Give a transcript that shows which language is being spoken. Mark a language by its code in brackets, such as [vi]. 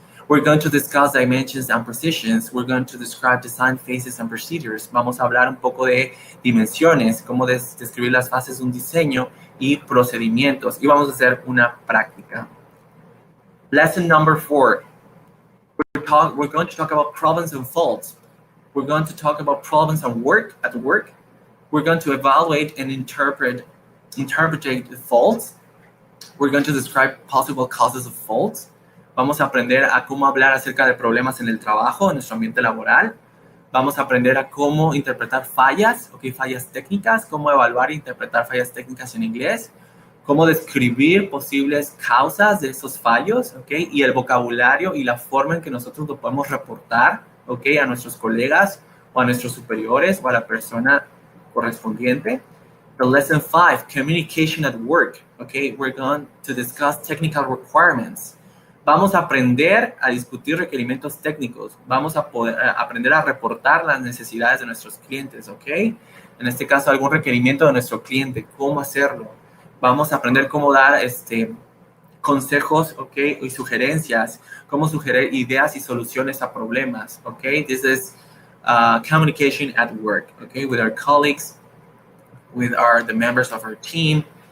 [en] We're going to discuss dimensions and precisions. We're going to describe design phases and procedures. [es] Vamos a hablar un poco de dimensiones, cómo describir las fases de un diseño y procedimientos. Y vamos a hacer una práctica. [en] Lesson number 4. We're going to talk about problems and faults. We're going to talk about problems at work. We're going to evaluate and interpret the faults. We're going to describe possible causes of faults. [es] Vamos a aprender a cómo hablar acerca de problemas en el trabajo, en nuestro ambiente laboral. Vamos a aprender a cómo interpretar fallas, okay, fallas técnicas, cómo evaluar e interpretar fallas técnicas en inglés, cómo describir posibles causas de esos fallos, okay, y el vocabulario y la forma en que nosotros lo podemos reportar, okay, a nuestros colegas o a nuestros superiores o a la persona correspondiente. The lesson 5, communication at work. Okay, we're going to discuss technical requirements. Vamos a aprender a discutir requerimientos técnicos. Vamos a poder aprender a reportar las necesidades de nuestros clientes, ¿ok? En este caso, algún requerimiento de nuestro cliente, cómo hacerlo. Vamos a aprender cómo dar consejos, ¿ok? Y sugerencias, cómo sugerir ideas y soluciones a problemas, ¿ok? [en] This is communication at work, ¿ok? With our colleagues, with the members of our team.